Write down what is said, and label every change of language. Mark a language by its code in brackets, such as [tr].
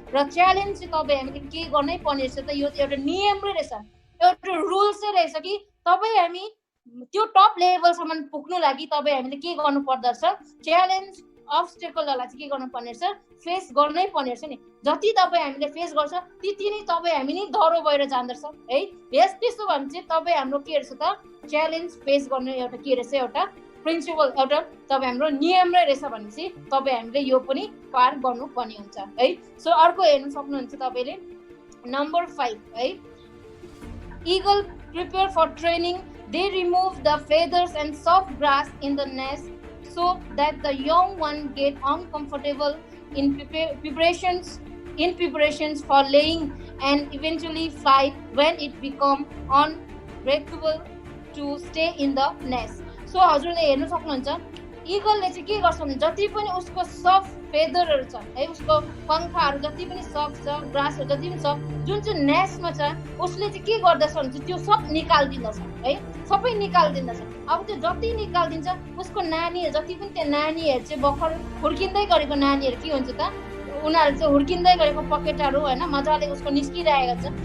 [ne] र च्यालेन्ज चाहिँ तपाईँ हामीले के गर्नै पर्ने रहेछ त, यो चाहिँ एउटा नियमै रहेछ, एउटा रुल्सै रहेछ कि तपाईँ हामी त्यो टप लेभलसम्म पुग्नु लागि तपाईँ हामीले के गर्नु पर्दो रहेछ, च्यालेन्ज अब्स्टेकलहरूलाई चाहिँ के गर्नु पर्ने रहेछ, फेस गर्नै पर्ने रहेछ नि। जति तपाईँ हामीले फेस गर्छ त्यति नै तपाईँ हामी नै डह्रो भएर जाँदछ है। यस त्यसो भने चाहिँ तपाईँ हाम्रो के रहेछ त, च्यालेन्ज फेस गर्ने एउटा के रहेछ, एउटा प्रिन्सिपल, एउटा तपाईँ हाम्रो नियम रहेछ भनेपछि तपाईँ हामीले यो पनि पार गर्नुपर्ने हुन्छ है। सो अर्को हेर्नु सक्नुहुन्छ तपाईँले नम्बर 5 है, [en] Eagle prepare for training, they remove the feathers and soft grass in the nest so that the young one get uncomfortable in preparations for laying and eventually fly when it become unbreakable to stay in the nest. [ne] So हजुरले हेर्नु सक्नुहुन्छ इगलले चाहिँ के गर्छ भने जति पनि उसको सफ्ट फेदरहरू छ है, उसको पंखाहरू जति पनि सफ्ट छ, ग्रासहरू जति पनि छ, जुन चाहिँ नेस्टमा छ उसले चाहिँ के गर्दछ भने त्यो सब निकालिदिँदछ है, सबै निकालिदिँदछ। अब त्यो जति निकालिदिन्छ उसको नानीहरू जति पनि त्यो नानीहरू चाहिँ भर्खर हुर्किँदै गरेको नानीहरू के हुन्छ त, उनीहरू चाहिँ हुर्किँदै गरेको पकेटहरू होइन मजाले उसको निस्किरहेको छ।